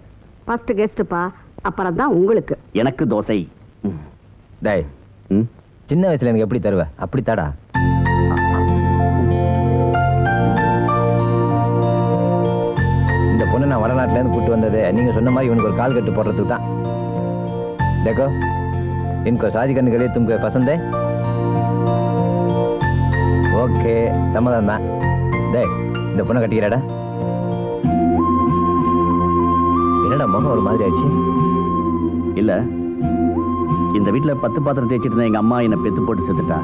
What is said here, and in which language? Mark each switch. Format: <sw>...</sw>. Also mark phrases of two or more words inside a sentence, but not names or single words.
<ta>ஃபர்ஸ்ட் கெஸ்ட்ப்பா, அப்புறம் தான் உங்களுக்கு. எனக்கு தோசை. டேய், ம். சின்ன வயசுல எனக்கு எப்படி தருவ? அப்படி தாடா. இந்த பொண்ணு நான் வடநாட்டுல இருந்து கூட்டு வந்தது நீங்க சொன்ன மாதிரி இவனுக்கு ஒரு கால் கட்டு போடுறதுக்கு தான்.</ta> <hi>देखो इनको शादी करने के लिए तुमको पसंद है?</hi> <ta>ஓகே, சம்மதம் தான். டேய், இந்த பொண்ணை கட்டிக்கிறடா. என்னடா முகம் ஒரு மாதிரி ஆயிடுச்சு? இல்ல, இந்த வீட்டுல 10 பாத்திரம் தேய்ச்சிட்டு இருந்த எங்க அம்மா என்ன பெத்து போட்டு செத்துட்டா.</ta>